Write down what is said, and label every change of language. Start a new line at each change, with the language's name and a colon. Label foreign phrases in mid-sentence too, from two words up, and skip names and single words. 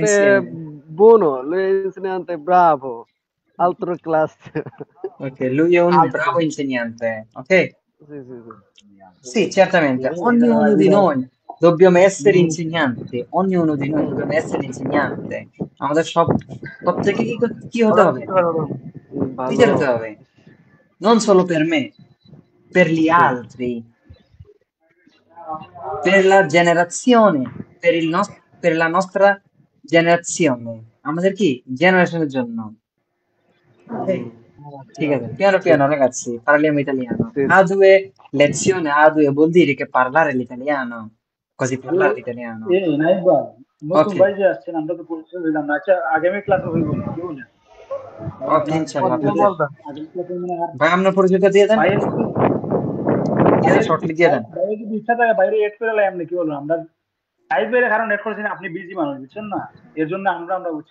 Italian: insieme buono lui è insegnante bravo altro classe ok lui è un bravo insegnante ok sì. sì certamente ognuno di noi dobbiamo essere insegnanti ognuno di noi dobbiamo essere insegnante
Bangla: আমাদের সব প্রত্যেকে কি হতে হবে টিচার হতে হবে
Italian: non solo per me per gli altri per la generazione per la nostra generazione
Bangla: আমাদের কি জেনারেশনের জন্য ঠিক আছে
Italian: piano ragazzi parliamo italiano A2 lezione A2 vuol dire che parlare l'italiano così parlare l'italiano
Bangla: নাইবা নতুন ভাই যে আসছেন আমরা তো পরিচয় দিলাম না আচ্ছা আগামী ক্লাসে হইব কি বলেন ওকে ইনশাআল্লাহ ভাই আপনার পরিচয়টা দিয়ে দেন শর্টলি দিয়ে দেন ভাই যদি ইচ্ছা থাকে বাইরে এড করে লাই আপনি কি বলবো আমরা লাইভের কারণ এড করেছেন আপনি বিজি মানুষ বুঝছেন না এর জন্য আমরা বুঝছি